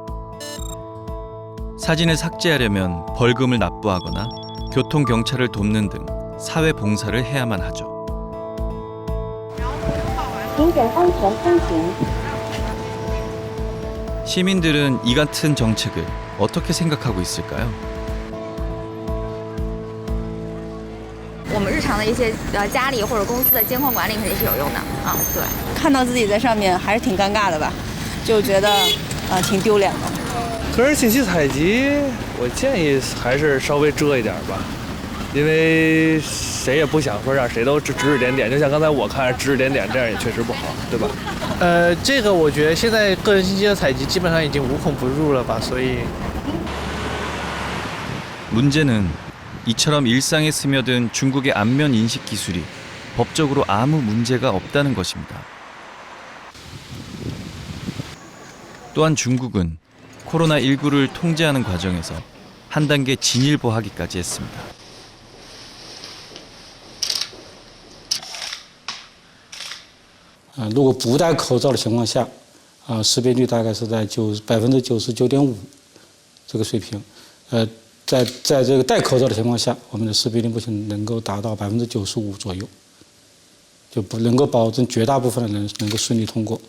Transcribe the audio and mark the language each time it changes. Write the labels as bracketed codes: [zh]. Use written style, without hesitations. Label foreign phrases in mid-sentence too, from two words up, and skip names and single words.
[ko] 사진을 삭제하려면 벌금을 납부하거나 교통경찰을 돕는 등 사회봉사를 해야만 하죠. 시민들은 이 같은 정책을 어떻게 생각하고 있을까요? [zh] 我们日常的一些家里或者公司的监控管理肯定是有用的啊，对。看到自己在上面还是挺尴尬的吧，就觉得挺丢脸的。个人信息采集，我建议还是稍微遮一点吧，因为谁也不想说让谁都指指点点，就像刚才我看指指点点，这样也确实不好，对吧？这个我觉得现在个人信息的采集基本上已经无孔不入了吧，所以。 [ko] 문제는 이처럼 일상에 스며든 중국의 안면 인식 기술이 법적으로 아무 문제가 없다는 것입니다. 또한 중국은 코로나19를 통제하는 과정에서 한 단계 진일보하기까지 했습니다. [zh] 如果不戴口罩的情况下，识别率大概是在99.5%这个水平。在这个戴口罩的情况下，我们的识别率目前能够达到95%左右，就不能够保证绝大部分的人能够顺利通过。